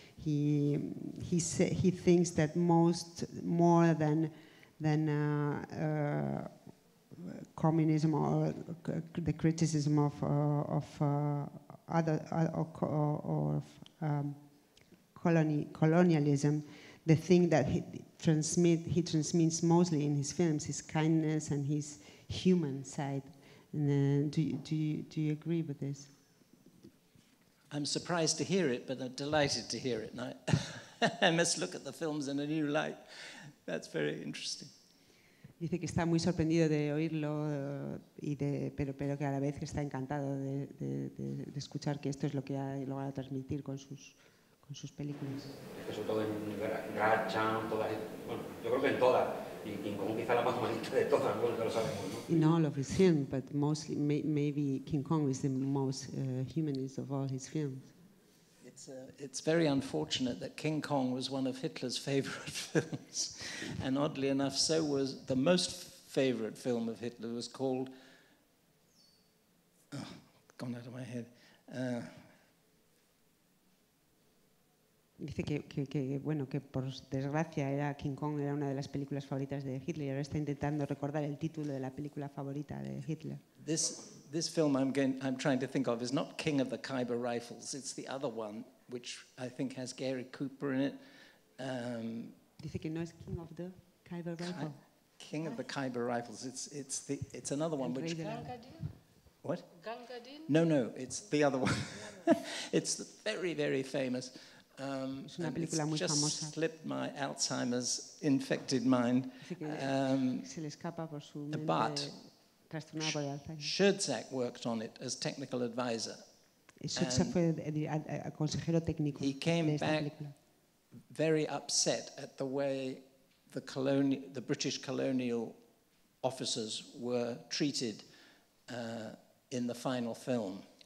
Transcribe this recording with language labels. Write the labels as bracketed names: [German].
[English] He thinks that more than communism or the criticism of colonialism, the thing that he transmits mostly in his films is kindness and his human side. And, do you agree with this? I'm surprised to hear it, but I'm delighted to hear it. I must look at the films in a new light. That's very interesting. [Spanish] Dice que está muy sorprendido de oírlo, pero que a la vez está encantado de escuchar que esto es lo que ha logrado transmitir con sus películas. Sobre todo en Grachan, yo creo que en todas, y como quizá la más humanista de todas, ya lo sabemos, ¿no? [English] In all of his films, but mostly, maybe King Kong is the most humanist of all his films. It's very unfortunate that King Kong was one of Hitler's favorite films, and oddly enough, so was the most favorite film of Hitler was called, gone out of my head. [Spanish] Dice que por desgracia King Kong era una de las películas favoritas de Hitler y ahora está intentando recordar el título de la película favorita de Hitler. [English] This film I'm trying to think of is not King of the Khyber Rifles. It's the other one, which I think has Gary Cooper in it. [Spanish] Dice que no es King of the Khyber Rifles. [English] King of the Khyber Rifles. It's another one which. What? No, it's the other one. It's very, very famous. [Spanish] Es una película muy famosa. [English] Slipped my Alzheimer's infected mind. [Spanish] Se le escapa por su mente. [English] Schoedsack worked on it as technical advisor. [Spanish] Schoedsack fue consejero técnico. [English] He came back very upset at the way the British colonial officers were treated in the final film.